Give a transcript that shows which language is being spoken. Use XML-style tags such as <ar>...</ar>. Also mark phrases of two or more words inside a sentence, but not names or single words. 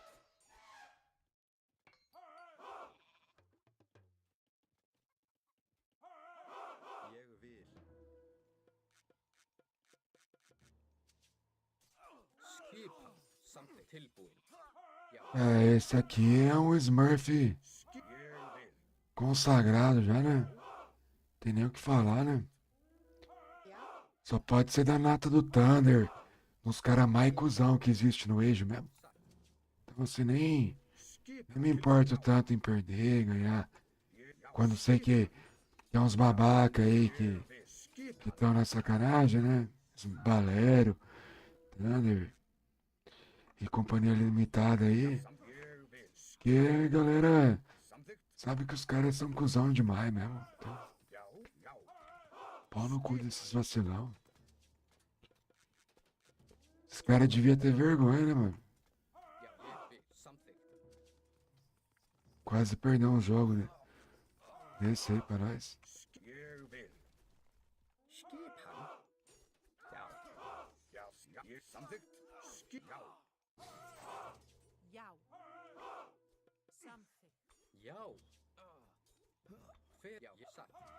<is>Ég vil. Skipan. Samþykkt. Tilbúin. Já.</is> <pt>É, esse aqui é um Smurf</pt> <is>Ég vil.</is> <pt>consagrado já, né? Tem nem o que falar, né?</pt> <is>Já,</is> <pt>Só pode ser da nata do Thunder, nos caras mais cuzão que existe no Age mesmo. Então assim, nem me importo tanto em perder, ganhar. Quando sei que tem uns babaca aí que estão na sacanagem, né? Os Balero, Thunder e companhia limitada aí.</pt> <is>Ég vil.</is> <pt>Que a galera</pt> <is>Samþykkt.</is> <pt>sabe que os caras são cuzão demais mesmo. Então,</pt> <is>Já, já.</is> <pt>pau no cu desses vacilão. Esses caras deviam ter vergonha, né, mano?</pt> <is>Já. Ég vil. Samþykkt.</is> <pt>Quase perdeu um jogo, né? Desse aí pra nós.</pt> <is>Ég vil. Skipan. Já. Já, já. Ég samþykkt. Já. Já. Samþykkt. Já. Hver? Já. Ég satt.</is>